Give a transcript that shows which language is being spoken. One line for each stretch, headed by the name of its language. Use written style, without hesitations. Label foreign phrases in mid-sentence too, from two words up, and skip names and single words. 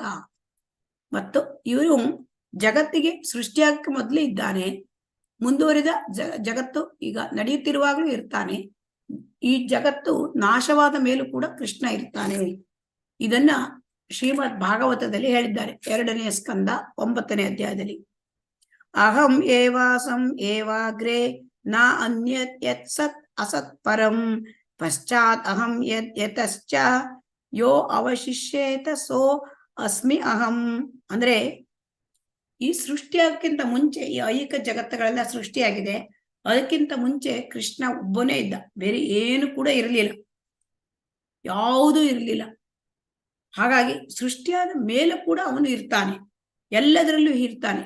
Kannada: ಮತ್ತು ಇವರು ಜಗತ್ತಿಗೆ ಸೃಷ್ಟಿಯಾಗಕ್ಕೆ ಮೊದಲು ಇದ್ದಾನೆ, ಮುಂದುವರಿದ ಜಗತ್ತು ಈಗ ನಡೆಯುತ್ತಿರುವಾಗಲೂ ಇರ್ತಾನೆ, ಈ ಜಗತ್ತು ನಾಶವಾದ ಮೇಲೂ ಕೂಡ ಕೃಷ್ಣ ಇರ್ತಾನೆ. ಇದನ್ನ ಶ್ರೀಮದ್ ಭಾಗವತದಲ್ಲಿ ಹೇಳಿದ್ದಾರೆ, 2ನೇ ಸ್ಕಂದ 9ನೇ ಅಧ್ಯಾಯದಲ್ಲಿ.
Sanskrit: ಅಹಂ ಏವಾಸಂ ಏವಾಗ್ರೇ ನ ಅನ್ಯತ್ ಯತ್ ಸತ್ ಅಸತ್ ಪರಂ ಪಶ್ಚಾತ್ ಅಹಂ ಯತ್ ಯತಶ್ಚ ಯೋ ಅವಶಿಷ್ಯೇತ ಸೋ ಅಸ್ಮಿ ಅಹಂ.
Kannada: ಅಂದ್ರೆ ಈ ಸೃಷ್ಟಿಯಾಗಕ್ಕಿಂತ ಮುಂಚೆ ಈ ಐಹಿಕ ಜಗತ್ತುಗಳೆಲ್ಲ ಸೃಷ್ಟಿಯಾಗಿದೆ, ಅದಕ್ಕಿಂತ ಮುಂಚೆ ಕೃಷ್ಣ ಒಬ್ಬನೇ ಇದ್ದ, ಬೇರೆ ಏನು ಕೂಡ ಇರಲಿಲ್ಲ, ಯಾವುದೂ ಇರಲಿಲ್ಲ. ಹಾಗಾಗಿ ಸೃಷ್ಟಿಯಾದ ಮೇಲೆ ಕೂಡ ಅವನು ಇರ್ತಾನೆ, ಎಲ್ಲದರಲ್ಲೂ ಇರ್ತಾನೆ.